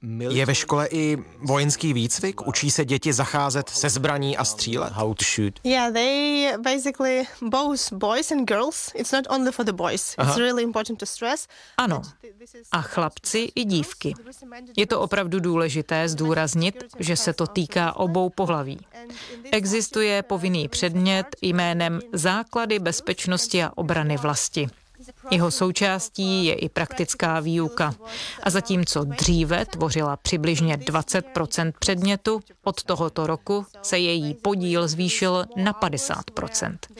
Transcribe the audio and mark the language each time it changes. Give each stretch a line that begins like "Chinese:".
Czech: Je ve škole i vojenský výcvik? Učí se děti zacházet se zbraní a střílet?
English: How to shoot? Yeah, they basically both boys and girls. It's not only for the boys. It's really important to stress.
Czech: Ano. A chlapci i dívky. Je to opravdu důležité zdůraznit, že se to týká obou pohlaví. Existuje povinný předmět jménem Základy bezpečnosti a obrany vlasti. Jeho součástí je i praktická výuka. A zatímco dříve tvořila přibližně 20% předmětu, od tohoto roku se její podíl zvýšil na 50%.